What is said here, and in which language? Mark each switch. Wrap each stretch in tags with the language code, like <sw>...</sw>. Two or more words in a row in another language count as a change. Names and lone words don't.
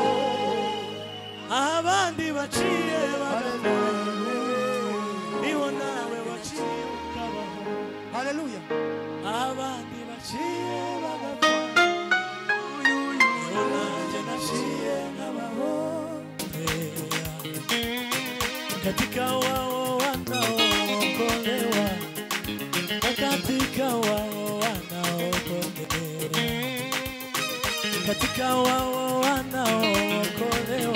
<rw>Abandi baciye bagapfa we. Niho nawe waciye ukabaho. Haleluya. Abandi baciye bagapfa. Niho nanje naciye nkabaho.</rw> <sw>Katika wao wanaookolewa. Katika wao wanaokolewa. Katika wao wanaokolewa.</sw>